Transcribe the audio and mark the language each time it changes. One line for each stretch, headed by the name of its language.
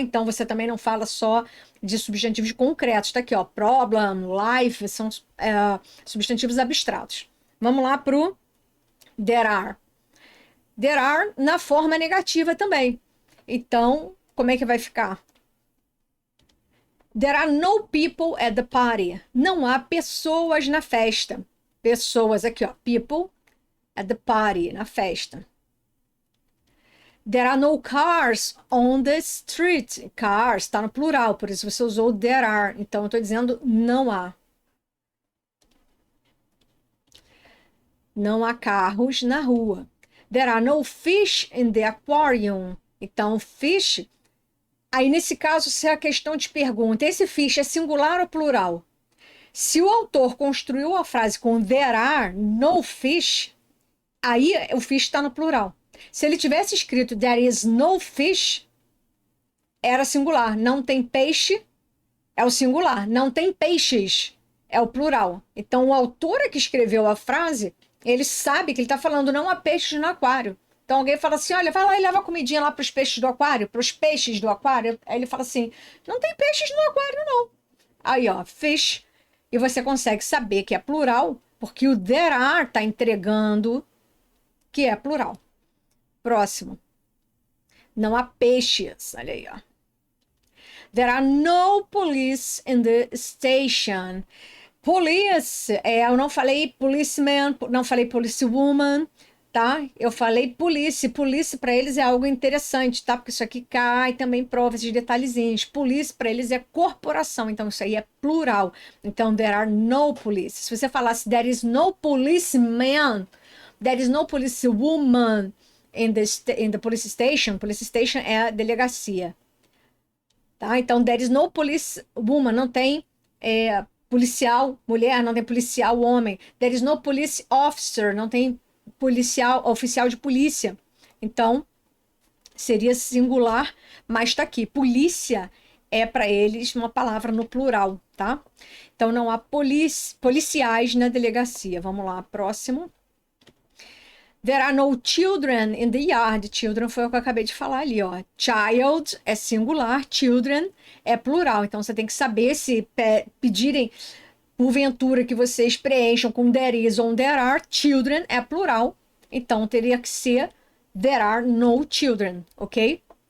Portuguese: Então, você também não fala só de substantivos concretos. Tá aqui, ó. Problem, life, são substantivos abstratos. Vamos lá pro there are. There are na forma negativa também. Então, como é que vai ficar?
English: There are no people at the party.
Portuguese: Não há pessoas na festa. Pessoas aqui, ó.
English: People at the party,
Portuguese: na festa.
English: There are no cars on the street.
Portuguese: Cars está no plural, por isso você usou there are. Então, eu estou dizendo não há. Não há carros na rua.
English: There are no fish in the aquarium.
Portuguese: Então, fish. Aí, nesse caso, se a questão te pergunta, esse fish é singular ou plural? Se o autor construiu a frase com
English: there are no fish,
Portuguese: aí o fish está no plural. Se ele tivesse escrito
English: there is no fish,
Portuguese: era singular. Não tem peixe, é o singular. Não tem peixes, é o plural. Então, o autor que escreveu a frase, ele sabe que ele está falando não há peixes no aquário. Então, alguém fala assim, olha, vai lá e leva a comidinha lá para os peixes do aquário, para os peixes do aquário. Aí ele fala assim, não tem peixes no aquário, não. Aí, ó, fish. E você consegue saber que é plural, porque o there are está entregando que é plural. Próximo. Não há peixes. Olha aí, ó.
English: There are no police in the station.
Portuguese: Police, eu não falei policeman, não falei policewoman, tá? Eu falei police. Police para eles é algo interessante, tá? Porque isso aqui cai também prova esses detalhezinhos. Police para eles é corporação, então isso aí é plural.
English: Então, there are no police.
Portuguese: Se você falasse
English: there is no policeman, there is no policewoman in the police station
Portuguese: é a delegacia. Tá? Então,
English: there is no policewoman,
Portuguese: não tem policial mulher, não tem policial homem.
English: There is no police officer,
Portuguese: não tem oficial de polícia. Então, seria singular, mas está aqui. Polícia é para eles uma palavra no plural, tá? Então não há policiais na delegacia. Vamos lá, próximo.
English: There are no children in the yard.
Portuguese: Children foi o que eu acabei de falar ali, ó. Child é singular, children é plural. Então você tem que saber se pedirem porventura que vocês preencham com there is ou there are, children é plural. Então teria que ser
English: there are no children,
Portuguese: ok?